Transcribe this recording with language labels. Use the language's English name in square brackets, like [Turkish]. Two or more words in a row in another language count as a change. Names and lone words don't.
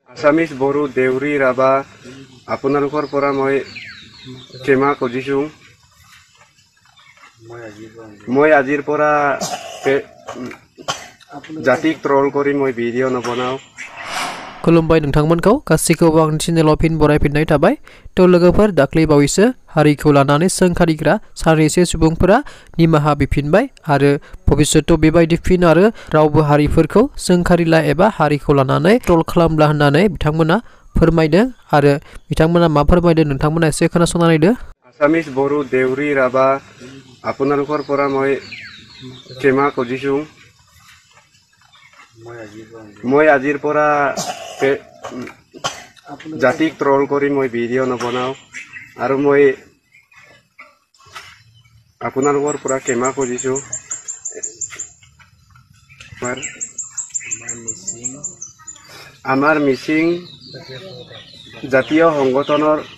[Assamese] আছামিজ বড়ো দেউৰী ৰাভা আপোনালোকৰ পৰা মই ক্ষমা খুজিছোঁ মই আজিৰ পৰা জাতিক ট্ৰল কৰি মই ভিডিঅ' নবনাও [Bodo] खुलुमबाय नोंथांमोनखौ गासैखौबो आंनि चेनेलाव फिन बरायफिननाय थाबाय थ' लोगोफोर दाख्लै बावैसो हारिखौ लानानै सोंखारिग्रा सानैसो सुबुंफोरा निमाहा बिफिनबाय आरो भबिष्यतआव बेबायदि फिन आरो रावबो हारिफोरखौ सोंखारिला एबा हारिखौ लानानै ट्रल खालामला होननानै बिथांमोना फोरमायदों आरो बिथांमोना मा फोरमायदों नोंथांमोना एसे खोनासंना नायदो [Assamese] আছামিজ বড়ো দেউৰী ৰাভা আপোনালোকৰ পৰা মই ক্ষমা খুজিছোঁ মই আজিৰ পৰা জাতিক ট্ৰল কৰি মই ভিডিঅ' নবনাও আৰু মই আপোনালোকৰ পৰা ক্ষমা খুজিছোঁ আমাৰ মিচিং জাতীয় সংগঠনৰ